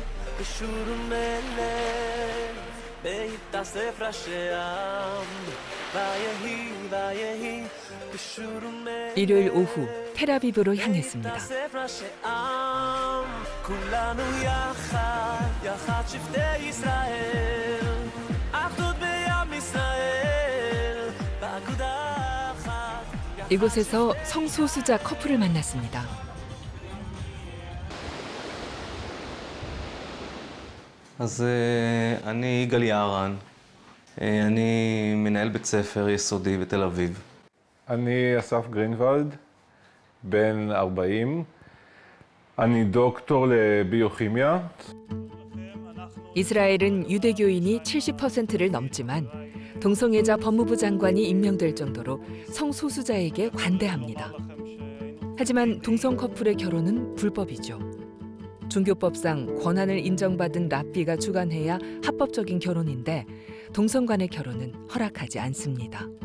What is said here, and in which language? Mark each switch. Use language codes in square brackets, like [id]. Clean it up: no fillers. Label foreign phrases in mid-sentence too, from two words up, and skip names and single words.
[ko] 일요일 오후 텔아비브로 향했습니다. 이곳에서 성소수자 커플을 만났습니다. [he] אז אני יגאל יערן, אני מנהל בית ספר יסודי בתל אביב. אני אסף גרינוולד, בן 40, אני דוקטור לביוכימיה. [ko] 이스라엘은 유대교인이 70%를 넘지만 동성애자 법무부 장관이 임명될 정도로 성소수자에게 관대합니다. 하지만 동성 커플의 결혼은 불법이죠. 종교법상 권한을 인정받은 랍비가 주관해야 합법적인 결혼인데 동성 간의 결혼은 허락하지 않습니다.